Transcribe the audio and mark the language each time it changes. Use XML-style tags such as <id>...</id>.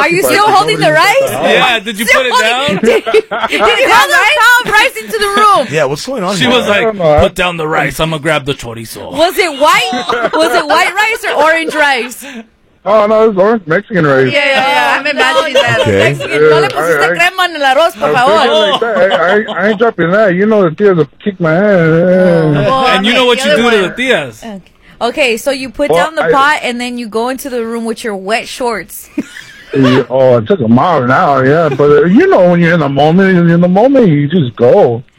<en>Are you still holding the rice? Yeah, did you put it down? Did you have the pile of rice into the room? Yeah, what's going on here? She was like, put down the rice, I'm going to grab the chorizo. Was it white? Was it white rice or orange rice? Oh, no, it's orange Mexican rice. Yeah, I'm imagining that. Okay.</en> <es>Mexican, no le pusiste crema en el arroz, por favor.</es> <en>I ain't dropping that. You know the tías will kick my ass. And you know what you do to the tías. Okay, so you put down the pot, and then you go into the room with your wet shorts. Oh, it took a mile an hour, yeah. But you know when you're in the moment, you just go.</en>